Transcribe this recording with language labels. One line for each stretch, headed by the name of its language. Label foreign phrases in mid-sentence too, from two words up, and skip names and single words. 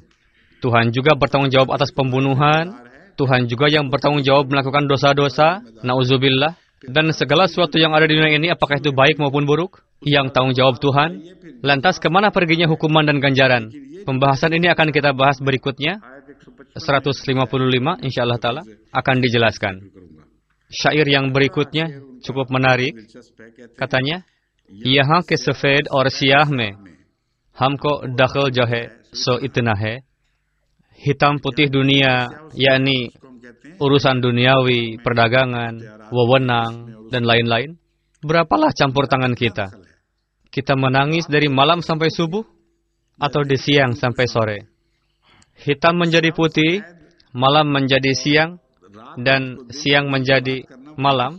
Indonesian: Tuhan juga bertanggung jawab atas pembunuhan, Tuhan juga yang bertanggung jawab melakukan dosa-dosa, na'udzubillah, dan segala sesuatu yang ada di dunia ini, apakah itu baik maupun buruk, yang tanggung jawab Tuhan. Lantas kemana perginya hukuman dan ganjaran? Pembahasan ini akan kita bahas berikutnya. 155
Arabic: إن شاء الله تعالى
Indonesian: akan dijelaskan. Syair yang berikutnya cukup menarik. Katanya,
Urdu: "یہاں کے سفید اور سیاہ میں ہم کو دخل جو ہے سو اتنا ہے."
Indonesian: Hitam putih dunia, yakni urusan duniawi, perdagangan, wewenang, dan lain-lain. Berapalah campur tangan kita? Kita menangis dari malam sampai subuh atau di siang sampai sore? Hitam menjadi putih, malam menjadi siang, dan siang menjadi malam.